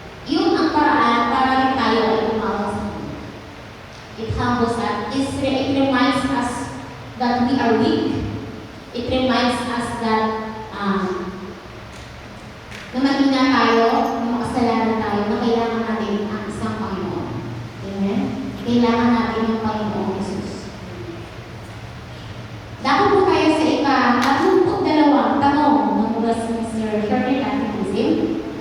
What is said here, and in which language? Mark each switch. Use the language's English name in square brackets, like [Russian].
[Filipino] Yun ang paraan para rin tayo ay tumawag sa Kanya. [English] It humbles us. It reminds us that we are weak. It reminds us that [Filipino] na mahina tayo, na makasalanan tayo, na kailangan natin ang isang Panginoon. Amen? Kailangan natin yung Panginoon Jesus. Dako po tayo sa ika-32 tanong ng Westminster Church Catechism.